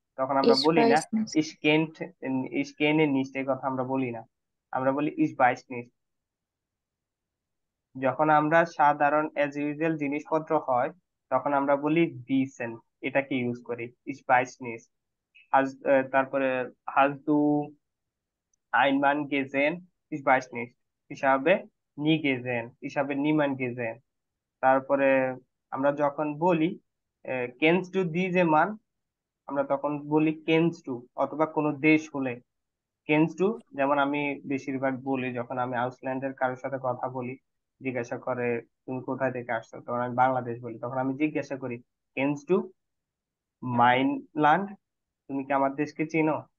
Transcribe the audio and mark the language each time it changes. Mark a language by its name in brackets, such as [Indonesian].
[Bangla] তখন আমরা [German] Ich [Bangla] বলি না [German] weiß nicht. [Bangla] ইস কেন্ট, ইস কেনে নিস্ট, এই কথা আমরা বলি না, আমরা বলি ইস বাইস নিস্ট। যখন আমরা সাধারণ এজ ইউজুয়াল জিনিসপত্র হয় তখন আমরা বলি বিসেন, এটাকে ইউজ করি ইস বাইস নিস্ট। [German] তারপরে হাজ দু Einmal gesehen, ich weiß nicht. Ich habe nie gesehen, ich habe niemand gesehen। [Bangla] তারপরে আমরা যখন বলি [German] kennst du diese Mann, [Bangla] আমরা তখন বলি [German] kennst du। [Bangla] অথবা কোনো দেশ হলে kennst du, যেমন আমি বেশিরভাগ বলি যখন আমি আউসল্যান্ডের কারোর সাথে কথা বলি, জিজ্ঞাসা করে তুমি কোথায় থেকে আসছো, তখন আমি বাংলাদেশ বলি, তখন আমি জিজ্ঞাসা করি [German] kennst du mein Land, [Bangla] তুমি কি আমার দেশকে চিনো?